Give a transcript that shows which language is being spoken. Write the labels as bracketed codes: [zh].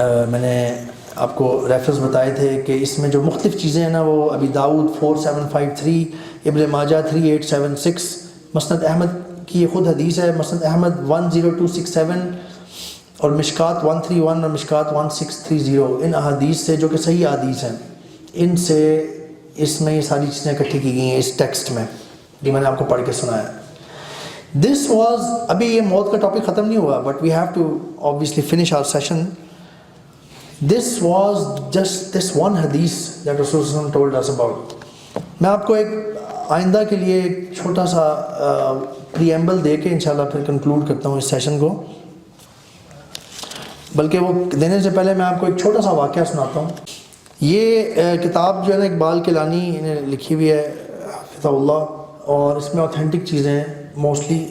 [ur] میں نے آپ کو ریفرنس بتائے تھے کہ اس میں جو مختلف چیزیں ہیں نا وہ ابی داؤد 4753، ابن ماجہ 3876، مسند احمد کی یہ خود حدیث ہے، مسند احمد 10267 اور مشکات 131 اور مشکات 1630. ان احادیث سے جو کہ صحیح احادیث ہیں، ان سے اس میں یہ ساری چیزیں اکٹھی کی گئی ہیں اس ٹیکسٹ میں، یہ میں نے آپ کو پڑھ کے سنایا. [en] this was, [ur] ابھی یہ موت کا ٹاپک ختم نہیں ہوا، [en] But we have to obviously finish our session. This was just this one hadith that Rasulullah told us about. [ur] میں آپ کو ایک آئندہ کے لیے ایک چھوٹا سا پریمبل دے کے انشاءاللہ پھر کنکلوڈ کرتا ہوں اس سیشن کو. بلکہ وہ دینے سے پہلے میں آپ کو ایک چھوٹا سا واقعہ سناتا ہوں. یہ کتاب جو ہے نا اقبال کیلانی نے لکھی ہوئی ہے حفظہ اللہ، اور اس میں اوتھینٹک چیزیں ہیں موسٹلی.